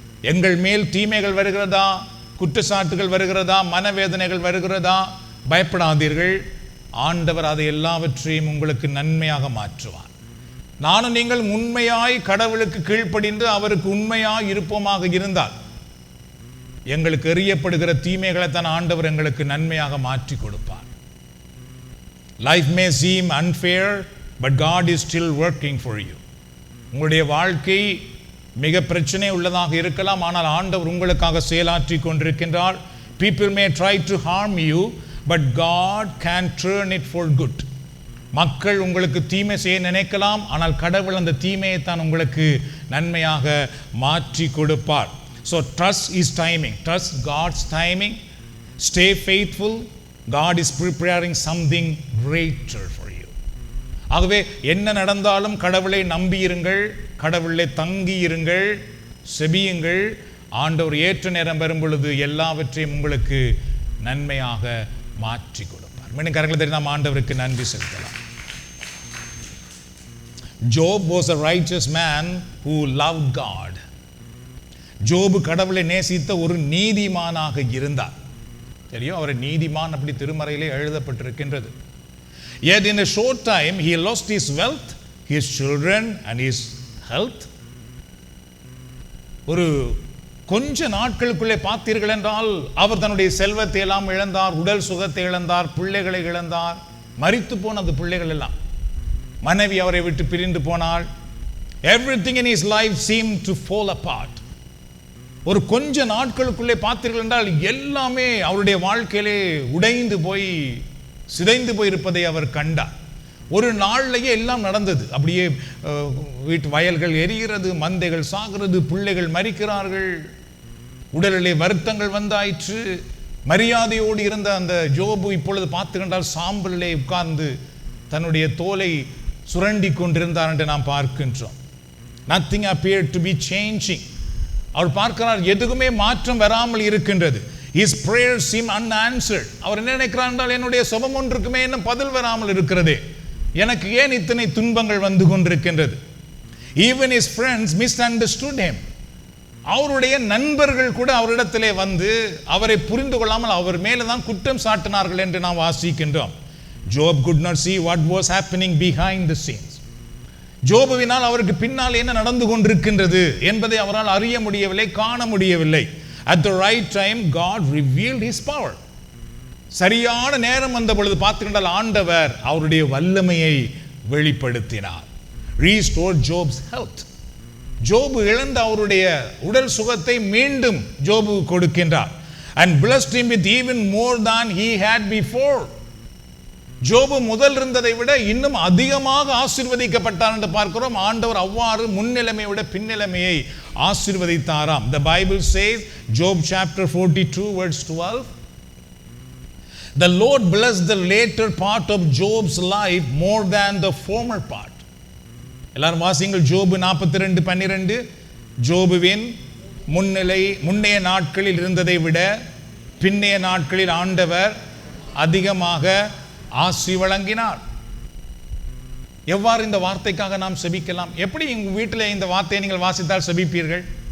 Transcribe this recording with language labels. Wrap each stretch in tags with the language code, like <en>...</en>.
<ta>எங்கள் மேல் தீமைகள் வருகிறதா, குற்றச்சாட்டுகள் வருகிறதா, மனவேதனைகள் வருகிறதா, பயப்படாதீர்கள், ஆண்டவர் அதை எல்லாவற்றையும் உங்களுக்கு நன்மையாக மாற்றுவார். நானும் நீங்கள் உண்மையாய் கடவுளுக்கு கீழ்ப்படிந்து அவருக்கு உண்மையாய் இருப்போமாக இருந்தால் எங்களுக்கு எறியப்படுகிற தீமைகளை தான் ஆண்டவர் எங்களுக்கு நன்மையாக மாற்றி கொடுப்பார்.</ta> <en>Life may seem unfair, but God is still working for you.</en> <ta>உங்களுடைய வாழ்க்கை மிக பிரச்சனை உள்ளதாக இருக்கலாம், ஆனால் ஆண்டவர் உங்களுக்காக செயலாற்றி கொண்டிருக்கின்றார்.</ta> <en>People may try to harm you, but God can turn it for good.</en> <ta>மக்கள் உங்களுக்கு தீமை செய்ய நினைக்கலாம், ஆனால் கடவுள் அந்த தீமையை தான் உங்களுக்கு நன்மையாக மாற்றி கொடுப்பார்.</ta> <en>So trust His timing, trust God's timing, stay faithful. God is preparing something greater for you.</en> <ta>ஆகவே என்ன நடந்தாலும் கடவுளை நம்பியிருங்கள், கடவுளை தங்கியிருங்கள், செபியுங்கள். ஆண்டவர் ஏற்ற நேரம் வரும் பொழுது எல்லாவற்றையும் உங்களுக்கு நன்மையாக மாற்றி கொடுப்பார். மீண்டும் கரங்களை தட்டி நாம் ஆண்டவருக்கு நன்றி செலுத்தலாம்.</ta> <en>Job was a righteous man who loved God.</en> <ta>ஜோபு கடவுளை நேசித்த ஒரு நீதிமானாக இருந்தார். தெரியும், அவரை நீதிமான் அப்படி திருமறையிலே எழுதப்பட்டிருக்கின்றது.</ta> <en>Yet in a short time he lost his wealth, his children and his health.</en> <ta>ஒரு கொஞ்ச நாட்களுக்குள்ளே பார்த்தீர்கள் என்றால் அவர் தன்னுடைய செல்வத்தை எல்லாம் இழந்தார், உடல் சுகத்தை இழந்தார், பிள்ளைகளை இழந்தார், மரித்து போன அந்த பிள்ளைகள் எல்லாம், மனைவி அவரை விட்டு பிரிந்து போனாள்.</ta> <en>Everything in his life seemed to fall apart.</en> <ta>ஒரு கொஞ்ச நாட்களுக்குள்ளே பார்த்தீர்கள் என்றால் எல்லாமே அவருடைய வாழ்க்கையிலே உடைந்து போய் சிதைந்து போயிருப்பதை அவர் கண்டார். ஒரு நாள்லயே எல்லாம் நடந்தது. அப்படியே வீட்டு வயல்கள் எரிகிறது, மந்தைகள் சாகிறது, பிள்ளைகள் மரிக்கிறார்கள், உடலிலே வருத்தங்கள் வந்தாயிற்று. மரியாதையோடு இருந்த அந்த ஜோபு இப்பொழுது பார்த்துக்கொண்டால் சாம்பலிலே உட்கார்ந்து தன்னுடைய தோலை சுரண்டி கொண்டிருந்தார் என்று நாம் பார்க்கின்றோம்.</ta> <en>Nothing appeared to be changing.</en> <ta>அவர் பார்க்கிறார், எதுவுமே மாற்றம் வராமல் இருக்கின்றது.</ta> <en>His prayers seem unanswered.</en> <ta>அவர் என்ன நினைக்கிறார் என்றால், என்னுடைய சுபம் ஒன்றுக்குமே இன்னும் பதில் வராமல் இருக்கிறதே, எனக்கு ஏன் இத்தனை துன்பங்கள் வந்து கொண்டிருக்கின்றது?</ta> <en>Even his friends misunderstood him.</en> <ta>அவருடைய நண்பர்கள் கூட அவரிடத்திலே வந்து அவரை புரிந்து கொள்ளாமல் அவர் மேலே தான் குற்றம் சாட்டினார்கள் என்று நாம் வாசிக்கின்றோம்.</ta> <en>Job could not see what was happening behind the scenes.</en> <ta>ஜோபுவினால் அவருக்கு பின்னால் என்ன நடந்து கொண்டிருக்கின்றது என்பதை அவரால் அறிய முடியவில்லை, காண முடியவில்லை.</ta> <en>At the right time God revealed his power.</en> <ta>சரியான நேரம் வந்த பொழுது பார்த்துக்கொண்டால் ஆண்டவர் அவருடைய வல்லமையை வெளிப்படுத்தினார்.</ta> <en>Restored Job's health.</en> <ta>ஜோபு இழந்த அவருடைய உடல் சுகத்தை மீண்டும் ஜோபு கொடுக்கின்றார்.</ta> <en>And blessed him with even more than he had before.</en> <ta>ஜோபு முதல் இருந்ததை விட இன்னும் அதிகமாக ஆசீர்வதிக்கப்பட்டார் என்று பார்க்கிறோம். ஆண்டவர் அவ்வாறு முன்னிலைமை விட பின்னிலைமையை ஆசீர்வதித்தாராம்.</ta> <en>The Bible says, Job chapter 42 verse 12, the Lord blessed the later part of Job's life more than the former part.</en> <ta>எல்லாரும் வாசிங்கள் ஜோபு 42:12. ஜோபுவின் முன்னைய நாட்களில் இருந்ததை விட பின்னைய நாட்களில் ஆண்டவர் அதிகமாக ஆசி வழங்கினார். எவ்வாறு இந்த வார்த்தைக்காக நாம் செபிக்கலாம்? எப்படி உங்க வீட்டில் இந்த வார்த்தையை நீங்கள் வாசித்தால் செபிப்பீர்கள்?</ta>